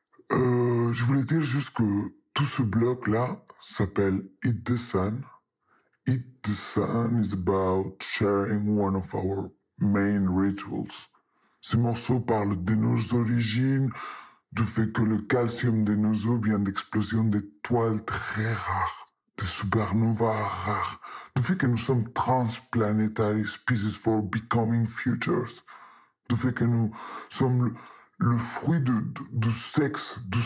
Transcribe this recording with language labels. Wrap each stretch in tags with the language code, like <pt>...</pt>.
<fr>Je voulais dire juste que tout ce bloc-là s'appelle Eat the Sun.</fr> <en>Eat the Sun is about sharing one of our main rituals.</en> <fr>Ce morceau parle de nos origines, du fait que le calcium de nos os vient d'explosions d'étoiles très rares, de supernovas rares, du fait que nous sommes</fr> <en>transplanetary species for becoming futures,</en> <fr>du fait que nous sommes le fruit du sexe</fr>